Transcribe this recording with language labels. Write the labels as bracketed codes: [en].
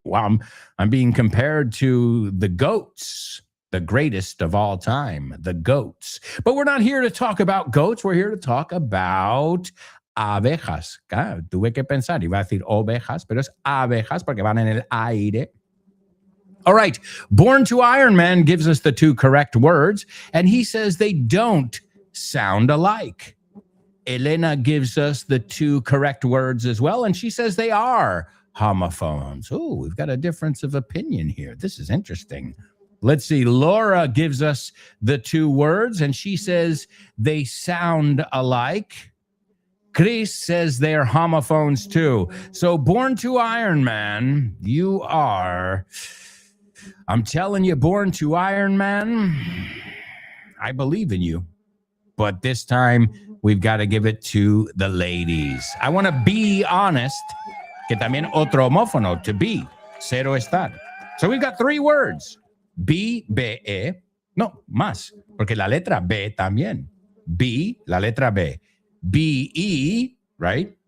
[en] Wow, I'm being compared to the goats. The greatest of all time, the goats. But we're not here to talk about goats. We're here to talk about abejas. [es] Tuve que pensar, iba a decir ovejas, pero es abejas porque van en el aire. [en] All right. Born to Iron Man gives us the 2 correct words, and he says they don't sound alike. Elena gives us the 2 correct words as well, and she says they are homophones. Oh, we've got a difference of opinion here. This is interesting. Let's see. Laura gives us the 2 words, and she says they sound alike. Chris says they're homophones too. So Born to Iron Man, you are, I'm telling you, Born to Iron Man, I believe in you. But this time, we've got to give it to the ladies. I want to be honest, [es] que también otro homófono, [en] to be, [es] cero estar. [en] So we've got 3 words. B, B-E, no, [es] más, porque la letra B también. B, la letra B. B-E, [en] right?